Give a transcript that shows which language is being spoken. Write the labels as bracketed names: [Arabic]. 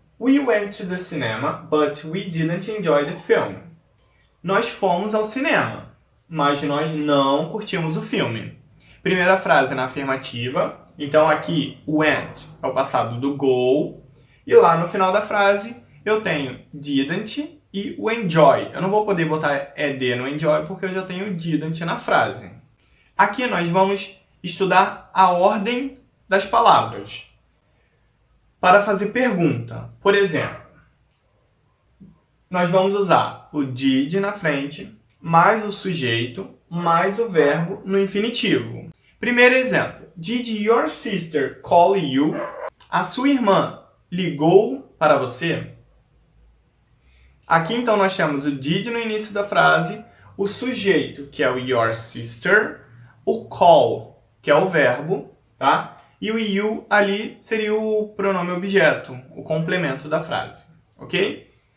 [English] We went to the cinema, but we didn't enjoy the film. [Portuguese] Nós fomos ao cinema, mas nós não curtimos o filme. Primeira frase na afirmativa. Então aqui, went é o passado do go. E lá no final da frase, eu tenho didn't e o enjoy. Eu não vou poder botar ed no enjoy porque eu já tenho didn't na frase. Aqui nós vamos estudar a ordem das palavras para fazer pergunta. Por exemplo, nós vamos usar o did na frente, mais o sujeito, mais o verbo no infinitivo. Primeiro exemplo. [English] Did your sister call you? [Portuguese] A sua irmã ligou para você? Aqui então nós temos o did no início da frase, o sujeito, que é o your sister, o call, que é o verbo, tá? E o you ali seria o pronome objeto, o complemento da frase, ok?